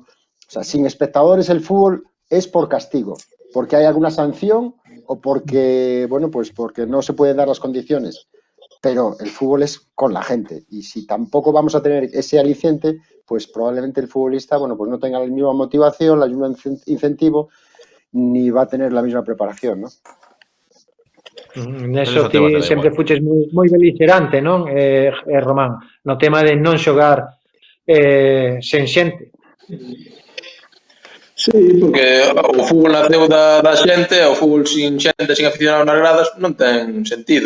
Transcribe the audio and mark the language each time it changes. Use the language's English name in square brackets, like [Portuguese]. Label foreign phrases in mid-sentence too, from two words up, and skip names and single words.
[Spanish] O sea, sin espectadores el fútbol es por castigo, porque hay alguna sanción o porque, bueno, pues porque no se pueden dar las condiciones. Pero el fútbol es con la gente, y si tampoco vamos a tener ese aliciente, pues probablemente el futbolista, bueno, pues no tenga la misma motivación, el mismo incentivo, ni va a tener la misma preparación, ¿no? [Galician] Neso ti sempre fuches moi beligerante, non, Román? No tema de non xogar sen xente. Sí, porque o fútbol naceu da xente, o fútbol sin xente, sin aficionados nas gradas, non ten sentido.